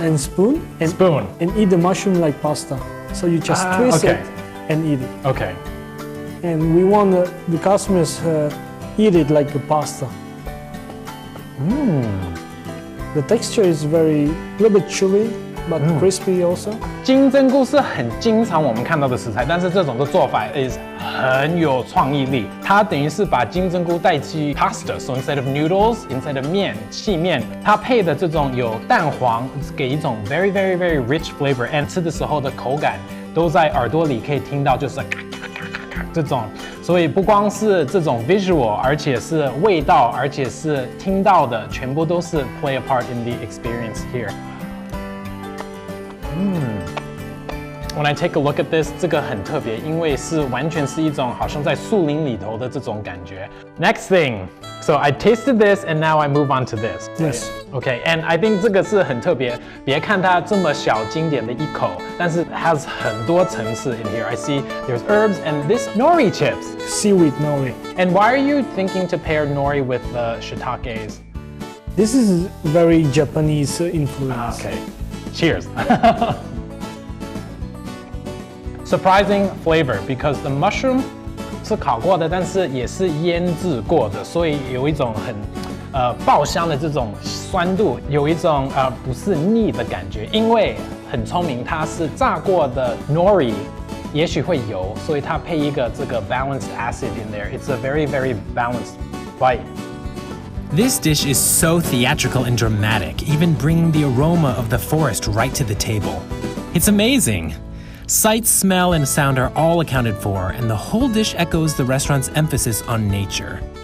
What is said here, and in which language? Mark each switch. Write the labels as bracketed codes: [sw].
[en] and spoon, and eat the mushroom like pasta. So you just twist okay. it and eat it. Okay. And we want the customers eat it like a pasta. The texture is a little bit chewy, but crispy also. [zh] 金针菇是很经常我们看到的食材，但是这种的做法 is 很有创意力。它等于是把金针菇代替 pasta, [en] so instead of noodles, instead of [zh] 面细面，它配的这种有蛋黄，给一种 [en] very very very rich flavor， [zh] and 吃的时候的口感都在耳朵里可以听到，就是这种，所以不光是这种 visual， 而且是味道，而且是听到的，全部都是 [en] play a part in the experience here. When I take a look at this, [zh] 这个很特别，因为是完全是一种好像在树林里头的这种感觉。 [en] Next thing, so I tasted this and now I move on to this. Yes. Okay, and I think [zh] 这个是很特别。 别看它这么小经典的一口，但是 has 很多层次 [en] in here. I see there's herbs and this nori chips. Seaweed nori. And why are you thinking to pair nori with the shiitakes? This is very Japanese influence. Okay, cheers. Surprising flavor because the mushroom [zh] 是烤过的，但是也是腌制过的，所以有一种很爆香的这种酸度，有一种不是腻的感觉。因为很聪明，它是炸过的 nori， 也许会油，所以它配一个这个 [en] balanced acid in there. It's a very very balanced bite. This dish is so theatrical and dramatic, even bringing the aroma of the forest right to the table. It's amazing. Sight, smell, and sound are all accounted for, and the whole dish echoes the restaurant's emphasis on nature.